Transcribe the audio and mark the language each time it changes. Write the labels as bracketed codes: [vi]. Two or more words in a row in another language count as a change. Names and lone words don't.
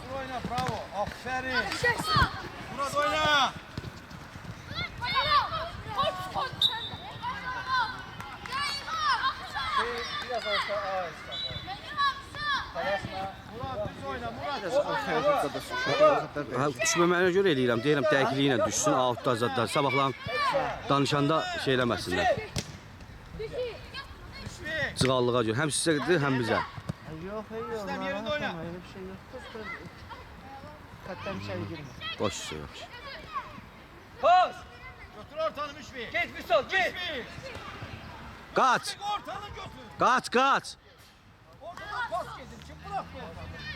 [tr] Dur oyna bravo. Aferin. Murat oyna. [az] Biraz olsa Tələsmə. Murat düz oyna. Murat. Düşməməyinə görə eləyirəm. Deyirəm dəqiqliyi ilə düşsün, outda zadlar. Sabahlan danışanda şey eləməsinlər. Cığallığa görə. Həm sizə həm bizə. [tr] Yok. İslam yerinde oyna. Öyle bir şey yok. Katten içeri girme. [az] Boş şey yox. Pas. Götür ortanı Müşfiq. [tr] Geç Hüsam geç. [az] Müşfiq. Qaç! Ortanı götür. Qaç! [tr] Ortadan pas gedin. Kim bırak bu ortanı?